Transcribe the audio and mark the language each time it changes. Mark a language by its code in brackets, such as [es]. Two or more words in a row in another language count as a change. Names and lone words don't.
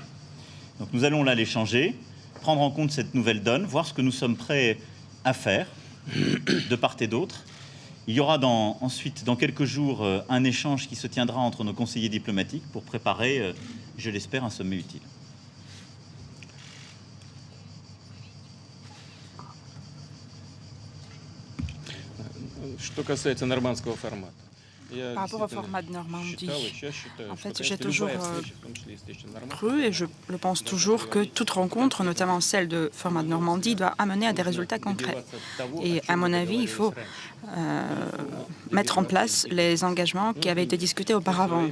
[fr] Donc nous allons là l'échanger, prendre en compte cette nouvelle donne, voir ce que nous sommes prêts à faire de part et d'autre. Il y aura ensuite, dans quelques jours, un échange qui se tiendra entre nos conseillers diplomatiques pour préparer, je l'espère, un sommet utile. [ru] Что касается нормандского формата. [fr] Par rapport au format de Normandie, en fait, j'ai toujours cru et je le pense toujours que toute rencontre, notamment celle de format de Normandie, doit amener à des résultats concrets. Et à mon avis, il faut mettre en place les engagements qui avaient été discutés auparavant.